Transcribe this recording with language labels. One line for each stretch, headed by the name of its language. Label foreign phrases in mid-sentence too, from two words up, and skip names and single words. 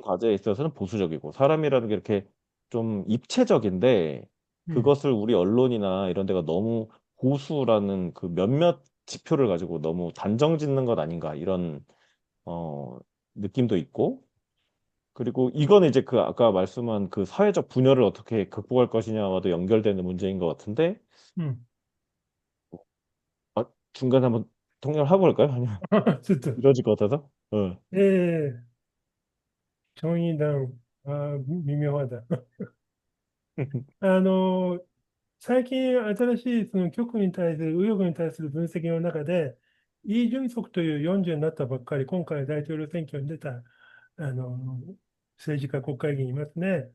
Korean: 과제에 있어서는 보수적이고 사람이라는 게 이렇게 좀 입체적인데 그것을 우리 언론이나 이런 데가 너무 보수라는 그 몇몇 지표를 가지고 너무 단정 짓는 것 아닌가 이런 어 느낌도 있고 그리고 이거는 이제 그 아까 말씀한 그 사회적 분열을 어떻게 극복할 것이냐와도 연결되는 문제인 것 같은데 아, 중간에 한번 통역하고 볼까요? 아니면
Japanese: ちょっと、
Korean: 이러질 것 같아서? 어.
Japanese: チョンイダン、微妙だ。あの、最近新しいその極右に対する、右翼に対する分析の中で、イ・ジュンソクという40になったばっかり、今回大統領選挙に出た政治家国会議員いますね。